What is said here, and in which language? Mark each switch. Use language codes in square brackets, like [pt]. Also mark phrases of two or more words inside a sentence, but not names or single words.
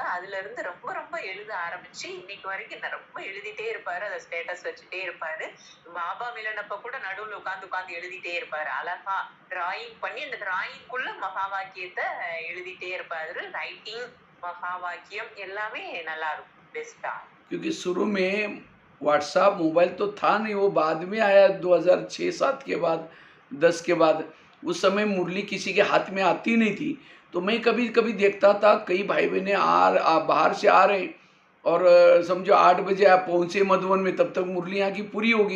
[ta] அதுல இருந்து ரொம்ப ரொம்ப எழுத ஆரம்பிச்சு இன்னைக்கு வரைக்கும் ரொம்ப எழுதிட்டே இருப்பாரு, அதை ஸ்டேட்டஸ் வச்சுட்டே இருப்பாரு. பாபா மிலனப்ப கூட நடுவுல உட்கார்ந்து உட்கார்ந்து எழுதிட்டே இருப்பாரு. அழகா டிராயிங் பண்ணி அந்த டிராயிங்குள்ள மகா வாக்கியத்தை எழுதிட்டே இருப்பாரு. ரைட்டிங், மகா வாக்கியம் எல்லாமே நல்லா இருக்கும், பெஸ்டா. [hi] क्योंकि शुरू में व्हाट्सएप मोबाइल तो था नहीं, वो बाद में आया 2006-7 के बाद, 10 के बाद। उस समय मुरली किसी के हाथ में आती नहीं थी, तो मैं कभी कभी देखता था कई भाई बहने बाहर से आ रहे हैं और समझो 8 बजे आप पहुँचे मधुबन में, तब तक मुरली यहाँ की पूरी होगी।